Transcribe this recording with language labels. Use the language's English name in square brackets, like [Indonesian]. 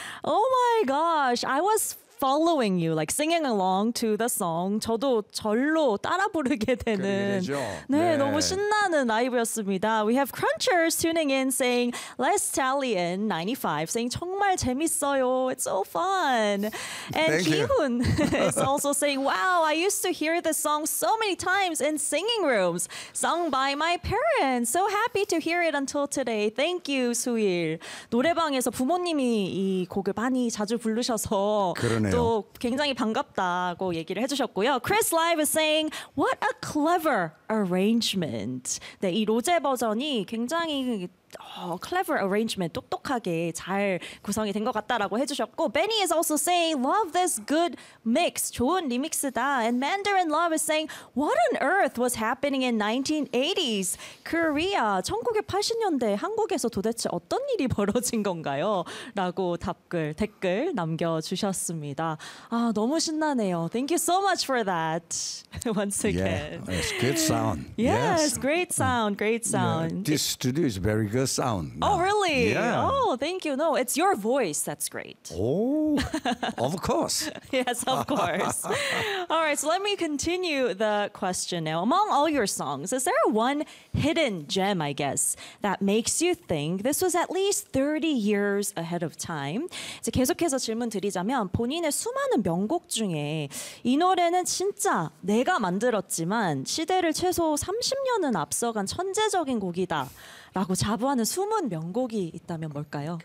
[English] Oh my gosh, I was following you, like singing along to the song. [Korean] 저도 절로 따라 부르게 되는. 네, 네, 너무 신나는 라이브였습니다. [English] We have Crunchers tuning in saying, Les Talian 95 saying, [Korean] 정말 재밌어요. [English] It's so fun. And Ki-hun is also saying, wow, I used to hear this song so many times in singing rooms, sung by my parents. So happy to hear it until today. Thank you, Su-il. [Korean] 노래방에서 부모님이 이 곡을 많이 자주 부르셔서 또 굉장히 반갑다고 얘기를 해주셨고요. [English] Chris Live is saying, what a clever arrangement. [Korean] 네, 이 로제 버전이 굉장히 [English] clever arrangement, [Korean] 똑똑하게 잘 구성이 된 것 같다라고 해주셨고, Benny is also saying, [English] love this good mix, [Korean] 좋은 리믹스다. [English] And Mandarin Love is saying, what on earth was happening in 1980s? [Korean] Korea, 1980년대 한국에서 도대체 어떤 일이 벌어진 건가요? 라고 답글, 댓글 남겨주셨습니다. 아, 너무 신나네요. [English] Thank you so much for that. Once again. Yeah, it's good sound. Yes, yes, great sound, great sound. Yeah, this studio is very good sound. Oh, really? Yeah. Oh, thank you. No, it's your voice that's great. Oh, of course. Yes, of course. All right, so let me continue the question now. Among all your songs, is there one hidden gem, I guess, that makes you think this was at least 30 years ahead of time? [Korean] 이제 계속해서 질문 드리자면 본인의 수많은 명곡 중에 이 노래는 진짜 내가 만들었지만 시대를 최소 30년은 앞서간 천재적인 곡이다. 라고 자부하는 숨은 명곡이 있다면 뭘까요?